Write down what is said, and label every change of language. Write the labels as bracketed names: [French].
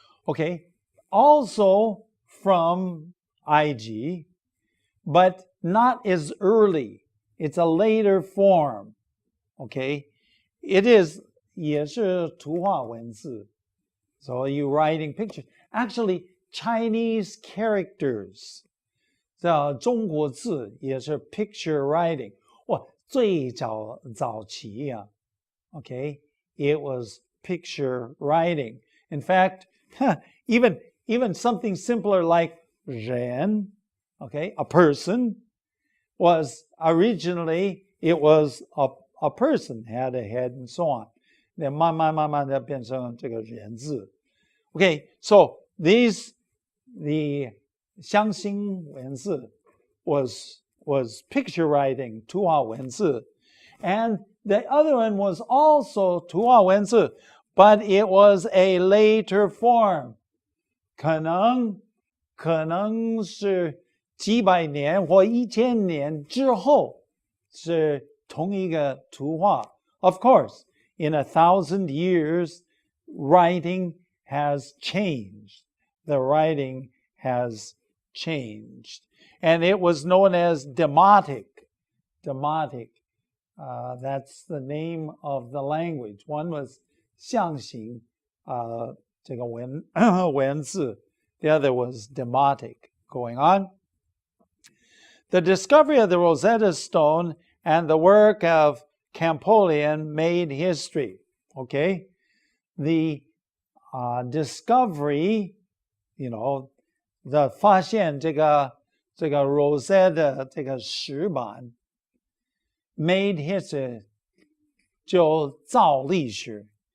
[English] Okay, also from IG, but not as early. It's a later form. Okay, it is [Chinese] 也是图画文字. [English] So you writing pictures. Actually, Chinese characters. [Chinese] 这中国字也是 [English] picture writing. [Chinese] 哇，最早期呀 [English] okay, it was picture writing. In fact, even something simpler like 人, okay, a person, was originally, it was a person, had a head and so on. [Chinese] Then 慢慢地变成这个人字. [English] Okay, so the 象形文字 was picture writing, 图画文字. And the other one was also 图画文字, but it was a later form. [Chinese] 可能是几百年或1000年之后是同一个图画. [English] Of course, in 1,000 years, writing has changed. The writing has changed. And it was known as Demotic. Demotic. That's the name of the language. One was [Chinese] 象形, 这个文字. [English] The other was Demotic. Going on. The discovery of the Rosetta Stone and the work of Champollion made history. Okay? The discovery, the [Chinese] 发现这个 Rosetta 这个石板 [English] made history, [Chinese] 就造历史.